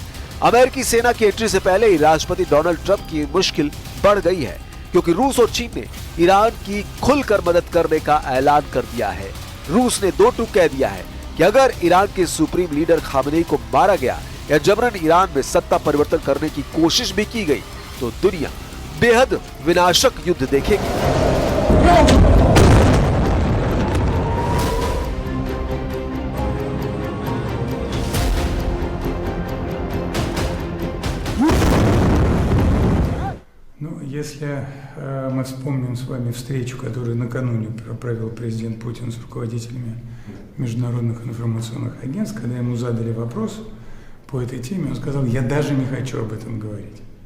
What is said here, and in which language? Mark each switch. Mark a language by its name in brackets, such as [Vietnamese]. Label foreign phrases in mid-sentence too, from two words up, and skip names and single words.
[Hindi] अमेरिकी सेना की एंट्री से पहले ही राष्ट्रपति डोनाल्ड ट्रंप की मुश्किल बढ़ गई है, क्योंकि रूस और चीन ने ईरान की खुलकर मदद करने का ऐलान कर दिया है। रूस ने 2 टूक कह दिया है कि अगर ईरान के [English] supreme leader [Hindi] खामेनी को मारा गया या जबरन ईरान में सत्ता परिवर्तन करने की कोशिश भी की गई तो दुनिया बेहद विनाशक युद्ध देखेगी। [Russian] Если мы вспомним с вами встречу, которую накануне провел президент Путин с руководителями международных информационных агентств, когда ему задали вопрос по этой теме, он сказал: «Я даже не хочу об этом говорить».